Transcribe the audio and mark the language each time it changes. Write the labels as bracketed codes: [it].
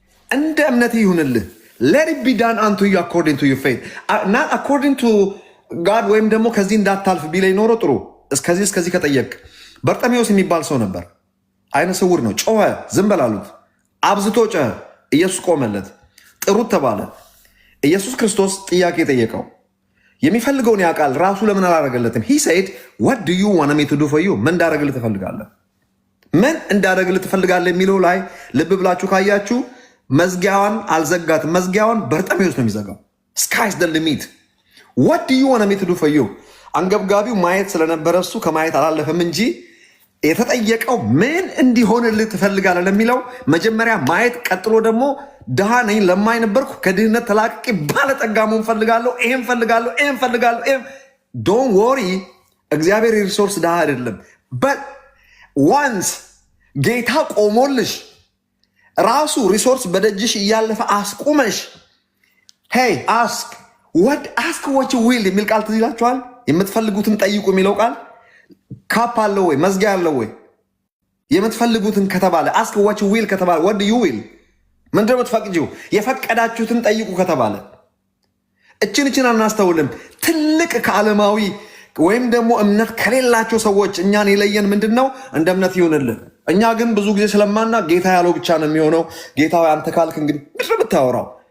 [am] እንደ እምነት ይሁንልህ። [en] let it be done unto you according to your faith, not according to God። [am] ወይም ደግሞ ከዚህ እንዳታልፍ ቢለኝ ኖሮ ጥሩ እስከዚህ ከጠየቅ። በርጠሜዎስ የሚባል ሰው ነበር፣ አይነ ስውር ነው። ጮኸ፣ ዝም በል አሉት። አብዝቶ ጮኸ፣ ኢየሱስ ቆመለት። ጥሩት ተባለ። ኢየሱስ ክርስቶስ ጥያቄ ጠየቀው። የሚፈልገውን ያውቃል፣ ራሱ ለምን አላረገለትም? [en] he said what do you want me to do for you? [am] ምን እንዳረግልህ ትፈልጋለህ? ምን እንዳረግልህ ትፈልጋለህ የሚለው ላይ ልብ ብላችሁ ካያችሁ መዝጊያዋን አልዘጋትም። መዝጊያዋን በርጠሜዎስ ነው የሚዘጋው። [en] sky's the limit። what do you want me to do for you? [am] አንገብጋቢው ማየት ስለነበረ እሱ ከማየት አላለፈም እንጂ የተጠየቀው ምን እንዲሆንልህ ትፈልጋለህ ለሚለው መጀመሪያ ማየት፣ ቀጥሎ ደግሞ ድሃ ነኝ ለማኝ ነበርኩ ከድህነት ተላቅቄ ባለጠጋ መሆን ፈልጋለሁ፣ ይሄን ፈልጋለሁ። [en] ዶንት ወሪ፣ [am] እግዚአብሔር የሪሶርስ ድሃ አይደለም። [en] በት ዋንስ [am] ጌታ ቆሞልሽ ራሱ ሪሶርስ በደጅሽ እያለፈ አስቁመሽ [en] ሄይ አስክ what you will [am] የሚል ቃል ትዝ ይላችኋል። የምትፈልጉትን ጠይቁ የሚለው ቃል ካፕ አለው ወይ መዝጊያ አለው ወይ? የምትፈልጉትን ከተባለ [en] አስክ what you will [am] ከተባለ [en] what do you will [am] ምንድነው የምትፈቅጂው? የፈቀዳችሁትን ጠይቁ ከተባለ እችን አናስተውልም። ትልቅ ከዓለማዊ ወይም ደግሞ እምነት ከሌላቸው ሰዎች እኛን የለየን ምንድነው? እንደ እምነት ይሁንልን። እኛ ግን ብዙ ጊዜ ስለማና ጌታ ያለው ብቻ ነው የሚሆነው። ጌታ አንተ ካልክ እንግዲህ ምንድነው የምታወራው?